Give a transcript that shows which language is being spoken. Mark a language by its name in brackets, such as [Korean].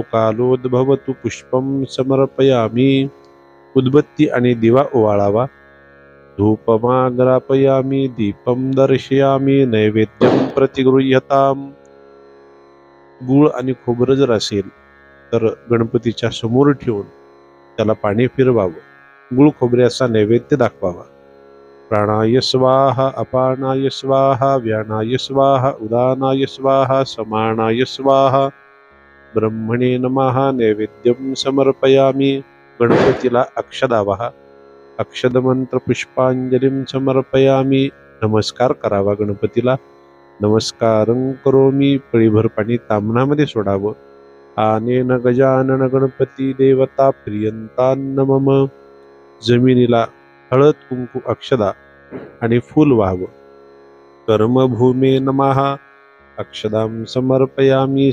[Sanskrit] ऋतुकालोद्भवतु पुष्पम समर्पयामी. [Marathi] उदबत्ती आणि दिवा ओवाळावा. [Sanskrit] धूपमाग्रापयामी. दीपम दर्शयामी. नैवेद्यम प्रतिगृह्यताम. [Marathi] गूळ आणि खोबरं जर असेल तर गणपतीच्या समोर ठेवून त्याला पाणी फिरवावं. गूळ खोबऱ्याचा नैवेद्य दाखवावा. [Sanskrit] प्राणाय स्वाहा. अपानाय स्वाहा. व्यानाय स्वाहा. उदानाय स्वाहा. समानाय स्वाहा. ब्रह्मणे नमः. नैवेद्यम समर्पयामी. [Marathi] गणपतीला अक्षदा वाहा. [Sanskrit] अक्षद मंत्र पुष्पांजलीं समर्पयामी. [Marathi] नमस्कार करावा गणपतीला. [Sanskrit] नमस्कारं करोमी. [Marathi] पळीभर पाणी तांबणामध्ये सोडावं. [Sanskrit] आनेन गजानन गणपती देवता प्रियंतान्न मम. [Marathi] जमिनीला हळद कुंकू अक्षदा आणि फूल वाहावं. [Sanskrit] कर्मभूमे नमः. अक्षदां समर्पयामी.